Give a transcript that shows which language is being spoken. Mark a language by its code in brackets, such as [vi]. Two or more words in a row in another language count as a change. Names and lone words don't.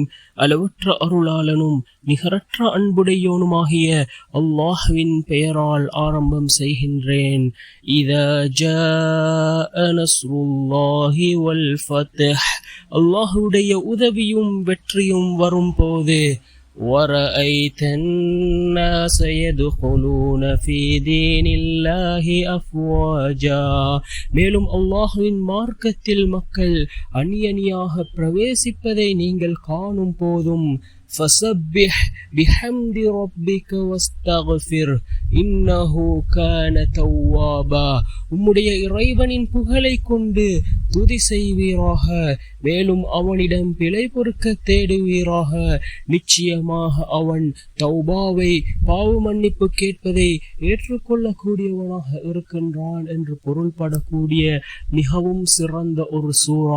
[ta] அளவற்ற அருளாளனும் நிகரற்ற அன்புடையோனுமாகிய அல்லாஹ்வின் பெயரால் ஆரம்பம் செய்கின்றேன். [ar] إذا جاء نصر الله والفتح. [ta] அல்லாஹ்வுடைய உதவியும் வெற்றியும் வரும்போது [ar] وَرَأَيْتَ النَّاسَ يَدْخُلُونَ فِي دِينِ اللَّهِ أَفْوَاجًا. [ta] மேலும் அல்லாஹ்வின் மார்க்கத்தில் மக்கள் அணியணியாக பிரவேசிப்பதை நீங்கள் காணும் போதும் [ar] فَسَبِّحْ بِحَمْدِ رَبِّكَ وَاسْتَغْفِرْ إِنَّهُ كَانَ تَوَّابًا. [ta] உம்முடைய இறைவனின் புகழை கொண்டு துதி செய்வீராக, மேலும் அவனிடம் பிழை பொறுக்க தேடுவீராக. நிச்சயமாக அவன் தௌபாவை, பாவ மன்னிப்பு கேட்பதை ஏற்றுக்கொள்ளக்கூடியவனாக இருக்கின்றான் என்று பொருள்படக்கூடிய மிகவும் சிறந்த ஒரு சூறா.